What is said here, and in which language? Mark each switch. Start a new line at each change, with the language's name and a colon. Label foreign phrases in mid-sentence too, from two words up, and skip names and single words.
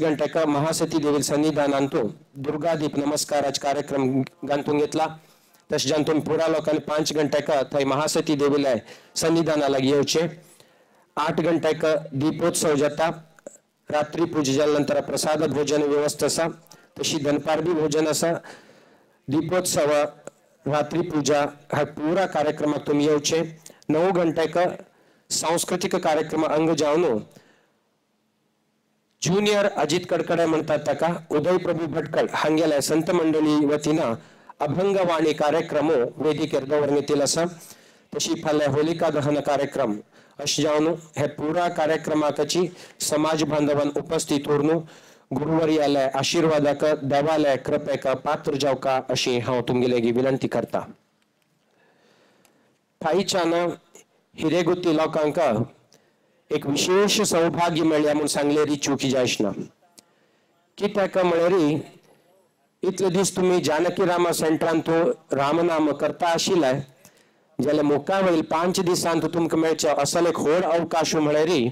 Konkani: गंटेक महासती देवी सन्निधानांतू दुर्गादीप नमस्काराचा कार्यक्रम गांतून घेतला तशें तुम्ही पुरा लोकांनी 5 गंटेक थंय महासती देवीला सन्निधानाला येवचे 8 गंटेक दीपोत्सव जाता रात्री पूजे जाल्या नंतर प्रसाद भोजन व्यवस्था आसा तशी दनपारबी भोजन आसा दीपोत्सव रात्री पूजा हा पुरा कार्यक्रमाक तुम्ही येवचे 9 गंटेक सांस्कृतिक कार्यक्रम अंग जावन ज्युनियर अजित कडकडे म्हणतात ताका उदय प्रभू भटकळ हांगेल्या संत मंडळी वतीनं अभंगवाणी कार्यक्रम वेदिकेर दवरण्यात आसा तशी फाल्यां होलिका दहन कार्यक्रम अशें जावन हे पुरा कार्यक्रमाची समाज बांधवान उपस्थित उरनू गुरुवर्यालय आशीर्वादाक देवालय कृपेक पात्र जावका अशी हांव तुमगेलेगी विनंती करता फाईच्यान हिरेगुत्ती लोकांक एक विशेष सौभाग्य मेळ्ळ्या म्हणून सांगलेली चुकी जायना कित्याक म्हळ्यार इतले दीस तुम्ही जानकी रामा सेंटरांत रामनाम करता आशिल्ले जाल्यार मुखार वयल्या 5 दिसांत तुमकां मेळचे असले एक व्हड अवकाश म्हळ्यार